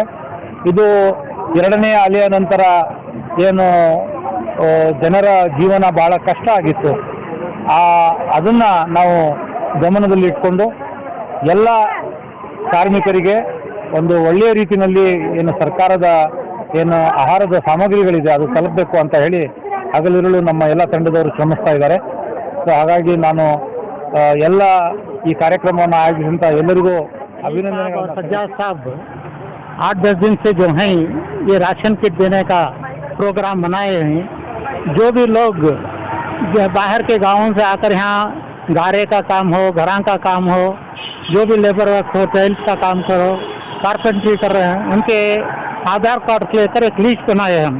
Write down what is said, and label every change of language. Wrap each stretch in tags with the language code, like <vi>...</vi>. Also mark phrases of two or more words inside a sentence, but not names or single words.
<kn>ಇದು 2ನೇ ಅಲೆಯ ನಂತರ ಏನು ಜನರ ಜೀವನ ಭಾಳ ಕಷ್ಟ ಆಗಿತ್ತು, ಅದನ್ನು ನಾವು ಗಮನದಲ್ಲಿ ಇಟ್ಕೊಂಡು ಎಲ್ಲ ಕಾರ್ಮಿಕರಿಗೆ ಒಂದು ಒಳ್ಳೆಯ ರೀತಿಯಲ್ಲಿ ಏನು ಸರ್ಕಾರದ ಏನು ಆಹಾರದ ಸಾಮಗ್ರಿಗಳಿದೆ ಅದು ತಲುಪಬೇಕು ಅಂತ ಹೇಳಿ ಹಗಲಿರುಳು ನಮ್ಮ ಎಲ್ಲ ತಂಡದವರು ಶ್ರಮಿಸ್ತಾ ಇದ್ದಾರೆ. ಸೊ ಹಾಗಾಗಿ ನಾನು ಎಲ್ಲ ಈ ಕಾರ್ಯಕ್ರಮವನ್ನು ಆಯೋಜಿಸಿದಂಥ ಎಲ್ಲರಿಗೂ अभिनंदन।</kn> <hi>सज्जाद साहब 8-10 दिन से जो हैं ये राशन किट देने का प्रोग्राम बनाए हैं। जो भी लोग बाहर के गाँवों से आकर यहाँ गारे का काम हो, घरां का काम हो, जो भी</hi> <en>labour work</en> <hi>हो, टाइल्स का काम करो, कारपेंट्री कर रहे हैं, उनके आधार कार्ड लेकर एक लिस्ट बनाए हम।</hi>